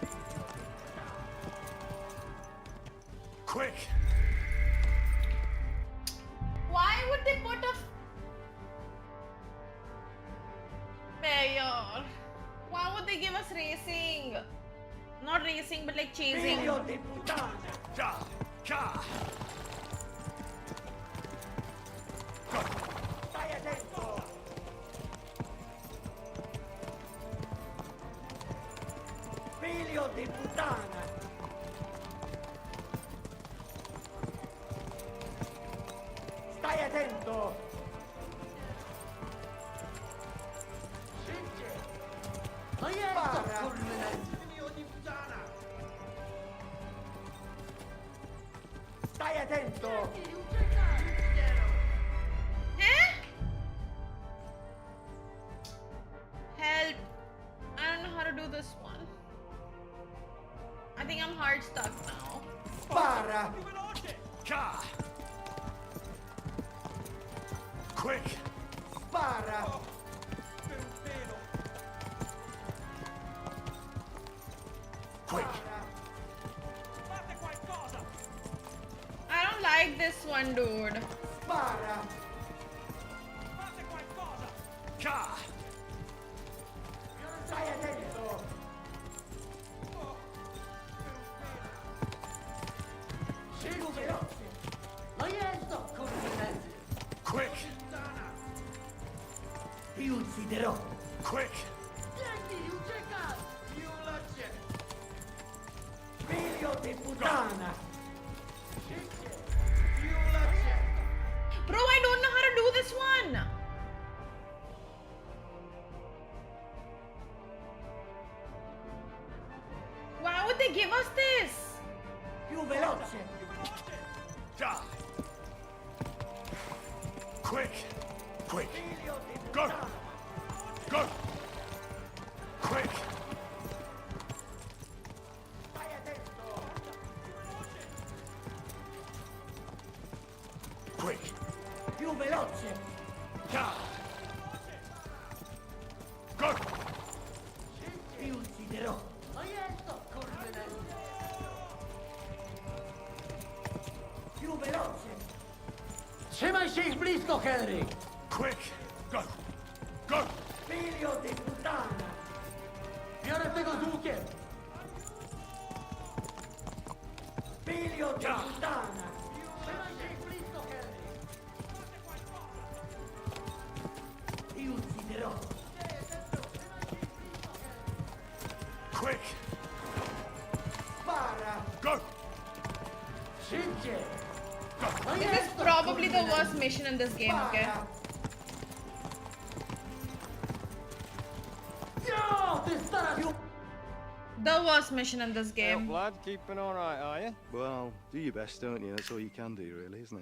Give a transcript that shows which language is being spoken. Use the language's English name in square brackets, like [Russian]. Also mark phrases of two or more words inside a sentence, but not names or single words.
[English] Quick! Why would they put a... Mayor. Why would they give us racing? Not racing, but like chasing. [Italian] Figlio di puttana! Ka! Ka! Stai attento! Figlio di puttana! Stai attento! Ma figlio di puttana! Stai attento! [English] Help! I don't know how to do this one. I think I'm hard stuck now. [Italian] Spara! [English] Ka! Quick! [Italian] Spara! [English] Quick! I don't like this one, dude. [Italian] Spara! Ka! Stai attento! Più veloce! Ma io sto correndo! [English] Quick! [Italian] Ti ucciderò! [English] Quick! [Italian] Tieni, uccica! Più veloce! Figlio di puttana! Più veloce! [English] Bro, I don't know how to do this one. Why would they give us this? [Italian] Più veloce! [English] Ka! Quick! Quick! Go! Go! Quick! Quick! [Italian] Più veloce! [English] Ka! Go! [Italian] Ti ucciderò! Ma io sto correndo! Più veloce! [Polish] Trzymaj się ich blisko, Henry! [English] Quick! Go! Go! [Italian] Figlio di puttana! [Polish] Biorę tego z łukiem! [Italian] Figlio di puttana! [Polish] Trzymaj się ich blisko, Henry! [Italian] Ti ucciderò! [English] Quick! [Italian] Spara! [English] Go! [Polish] Szybciej! [English] This is probably the worst mission in this game, okay? The worst mission in this game. Lad, keeping all right, are you? Well, do your best, don't you? That's all you can do, really, isn't it?